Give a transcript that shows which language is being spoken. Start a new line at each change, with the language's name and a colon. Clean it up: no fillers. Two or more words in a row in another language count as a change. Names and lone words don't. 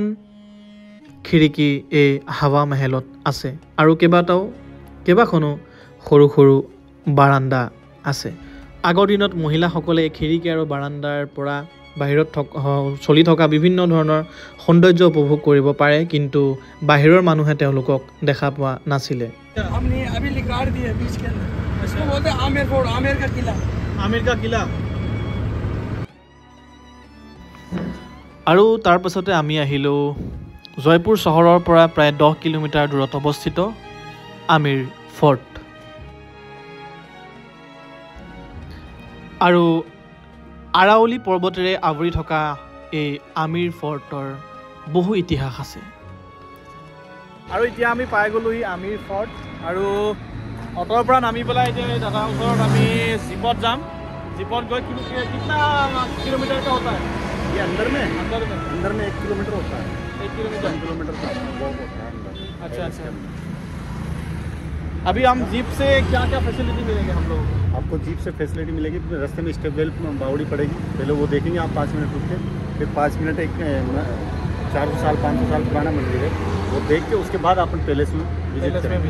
Assamese: খিৰিকী এই হাৱা মেহেলত আছে আৰু কেইবাখনো সৰু সৰু বাৰাণ্ডা আছে আগৰ দিনত মহিলাসকলে এই খিৰিকী আৰু বাৰাণ্ডাৰ পৰা বাহিৰত চলি থকা বিভিন্ন ধৰণৰ সৌন্দৰ্য উপভোগ কৰিব পাৰে কিন্তু বাহিৰৰ মানুহে তেওঁলোকক দেখা পোৱা নাছিলে
Hindi: आमिर का किला
Assamese: আৰু তাৰপাছতে আমি আহিলোঁ জয়পুৰ চহৰৰ পৰা প্ৰায় 10 কিলোমিটাৰ দূৰত অৱস্থিত আমিৰ ফৰ্ট। আৰু আৰাৱলী পৰ্বতেৰে আৱৰি থকা এই আমিৰ ফৰ্টৰ বহু ইতিহাস আছে। আৰু এতিয়া আমি পাই গ'লোহি আমিৰ ফৰ্ট আৰু অটৰ পৰা নামি পেলাই এতিয়া এই দাদাৰ ওচৰত আমি জীপত যাম।
Hindi: जीपत गए कितना किलोमीटर का होता है ये अंदर में 1 किलोमीटर होता है 1 किलोमीटर का वॉक होता है अंदर। अच्छा अच्छा। अभी हम जीप से क्या क्या फैसिलिटी मिलेंगे हम लोग? आपको जीप से फैसिलिटी मिलेगी, रास्ते में
English: step well
Hindi: बावड़ी पड़ेगी, पहले वो देखेंगे आप 5 मिनट रुक के, फिर 5 मिनट एक 400 साल 500 साल पुराना मंदिर है वो देख के उसके बाद अपन पैलेस में विजिट करेंगे।